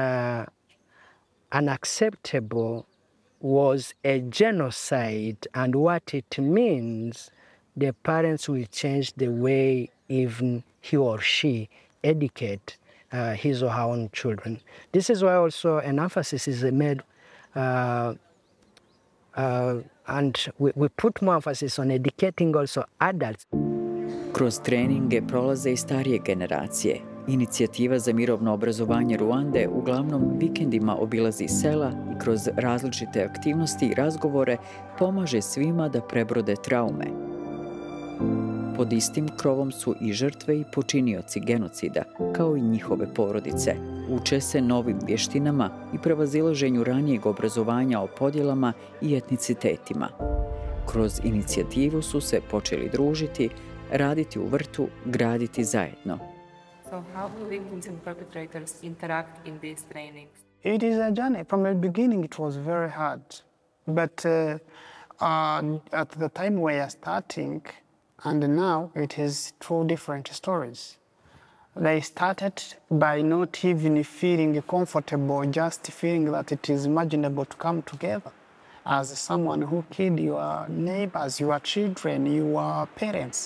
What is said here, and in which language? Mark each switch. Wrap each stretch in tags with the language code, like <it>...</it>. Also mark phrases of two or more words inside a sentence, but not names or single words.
<en>unacceptable, was a genocide, and what it means, the parents will change the way even he or she educate his or her own children. This is why also an emphasis is made, and we put more emphasis on educating also adults.</en> <bs>Kroz treninge prolaze i starije generacije. Inicijativa za mirovno obrazovanje Ruande uglavnom vikendima obilazi sela i kroz različite aktivnosti i razgovore pomaže svima da prebrode traume. Pod istim krovom su i žrtve i počinioci genocida, kao i njihove porodice. Uče se novim vještinama i prevazilaženju ranijeg obrazovanja o podjelama i etnicitetima. Kroz inicijativu su se počeli družiti, raditi u vrtu, graditi zajedno.</bs> <en>So how do victims and perpetrators interact in these trainings? It is a journey. From the beginning, it was very hard. But at the time we are starting, and now it is two different stories. They started by not even feeling comfortable, just feeling that it is imaginable to come together as someone who killed your neighbors, your children, your parents.</en>